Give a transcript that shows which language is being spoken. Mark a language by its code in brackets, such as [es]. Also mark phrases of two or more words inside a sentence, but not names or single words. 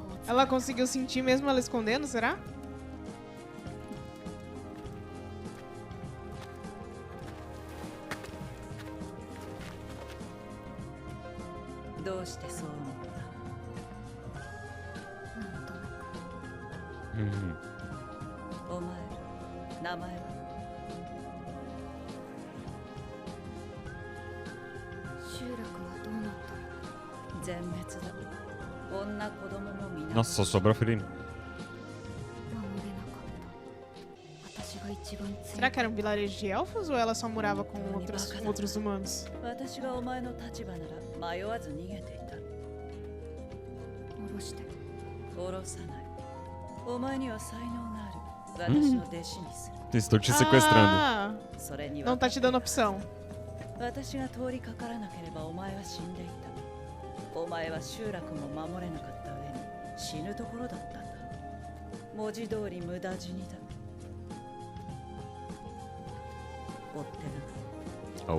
[pt] Ela conseguiu sentir mesmo ela escondendo, será? [ja] どうしてそう思っなんとなく [pt] Uhum. [ja] た？お前、名前は？集落はどうなったの？全滅だ。女子供も皆 [pt] Nossa, só sobra a Furine. [ja] 守れなかった私が一番強い [pt] Será que era um vilarejo de elfos ou ela só morava com outros humanos? [ja] 私がお前の立場なら迷わず逃げていた。下ろして殺さない。お前には才能がある。私の弟子にする。 [pt] Estou te sequestrando. Ah, [ja] それに [pt] não tá te dando opção. [ja] 私が通りかからなければお前は死んでいた。お前は集落も守れなかった上に死ぬところだったんだ。文字通り無駄死にだ。追ってな。